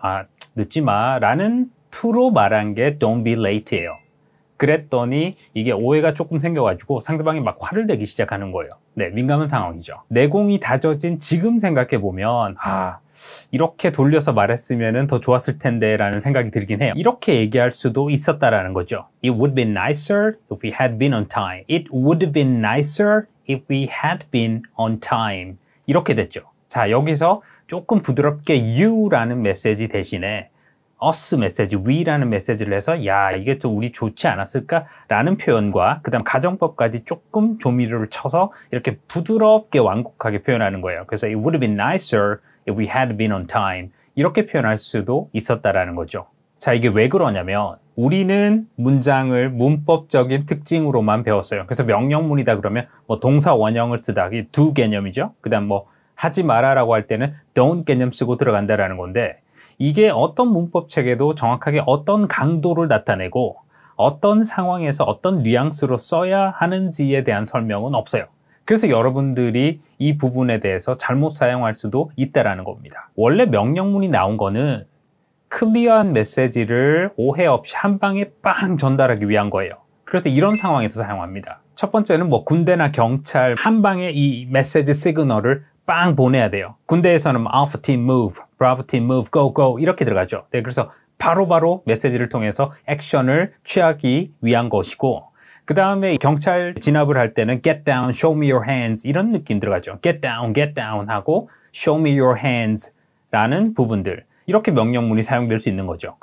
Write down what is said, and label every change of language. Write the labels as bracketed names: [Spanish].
[Korean] 아, 늦지 마 라는 투로 말한 게 [English] don't be late [Korean] 예요. 그랬더니 이게 오해가 조금 생겨가지고 상대방이 막 화를 내기 시작하는 거예요. 민감한 상황이죠. 내공이 다져진 지금 생각해보면 이렇게 돌려서 말했으면 더 좋았을 텐데 라는 생각이 들긴 해요. 이렇게 얘기할 수도 있었다라는 거죠. [English] It would be nicer if we had been on time. It would have been nicer if we had been on time. [Korean] 이렇게 됐죠. 자, 여기서 조금 부드럽게 you라는 메시지 대신에 us 메시지, we라는 메시지를 해서 야, 이게 또 우리 좋지 않았을까? 라는 표현과 그 다음 가정법까지 조금 조미료를 쳐서 이렇게 부드럽게 완곡하게 표현하는 거예요. 그래서 [English] it would have been nicer if we had been on time. [Korean] 이렇게 표현할 수도 있었다라는 거죠. 자, 이게 왜 그러냐면 우리는 문장을 문법적인 특징으로만 배웠어요. 그래서 명령문이다 그러면 뭐 동사 원형을 쓰다, 이게 do 개념이죠. 그 다음 뭐 하지 마라라고 할 때는 don't 개념 쓰고 들어간다라는 건데, 이게 어떤 문법책에도 정확하게 어떤 강도를 나타내고 어떤 상황에서 어떤 뉘앙스로 써야 하는지에 대한 설명은 없어요. 그래서 여러분들이 이 부분에 대해서 잘못 사용할 수도 있다라는 겁니다. 원래 명령문이 나온 거는 클리어한 메시지를 오해 없이 한 방에 빵 전달하기 위한 거예요. 그래서 이런 상황에서 사용합니다. 첫 번째는 뭐 군대나 경찰 한 방에 이 메시지 시그널을 빵 보내야 돼요. 군대에서는 [English] Alpha Team Move, Bravo Team Move, Go Go [Korean] 이렇게 들어가죠. 그래서 바로바로 메시지를 통해서 액션을 취하기 위한 것이고, 그 다음에 경찰 진압을 할 때는 [English] Get Down, Show Me Your Hands [Korean] 이런 느낌 들어가죠. [English] Get Down [Korean] 하고 [English] Show Me Your Hands [Korean] 라는 부분들, 이렇게 명령문이 사용될 수 있는 거죠.